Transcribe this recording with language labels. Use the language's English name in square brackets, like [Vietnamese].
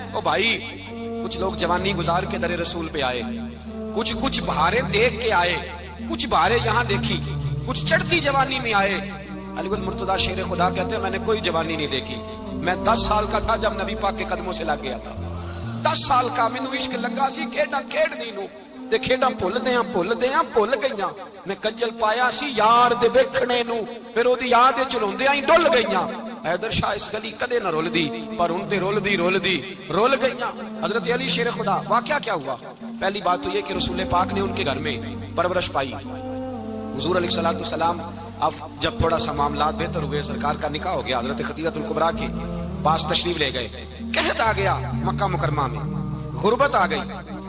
[Urdu] او بھائی کچھ لوگ جوانی گزار کے در رسول پہ آئے کچھ بہاریں دیکھ کے آئے کچھ بہاریں یہاں دیکھی کچھ چڑھتی جوانی میں آئے. علی المرتضیٰ شیر خدا کہتے ہیں میں نے کوئی جوانی نہیں دیکھی. میں 10 سال کا تھا جب نبی پاک کے قدموں سے لگ گیا تھا. [Punjabi] 10 سال کا مینوں عشق لگا سی کھیڈاں کھیڈ دی نو تے کھیڈاں بھل گئیاں. میں کجل پایا سی یار دے ویکھنے نو پھر اودی یاد وچ روندیاں ہی ڈل گئیاں. حیدر شاہ اس گلی کدے نہ رول دی پر ان تے رول گئیاں. [Urdu] حضرت علی شیر خدا واقعہ کیا ہوا؟ پہلی بات تو یہ کہ رسول پاک نے ان کے گھر میں پرورش پائی. حضور علیہ السلام اب جب تھوڑا سا معاملات بہتر ہوئے سرکار کا نکاح ہو گیا حضرت خدیجہ الکبریٰ کے پاس تشریف لے گئے. قحط آ گیا مکہ مکرمہ میں غربت آ گئی.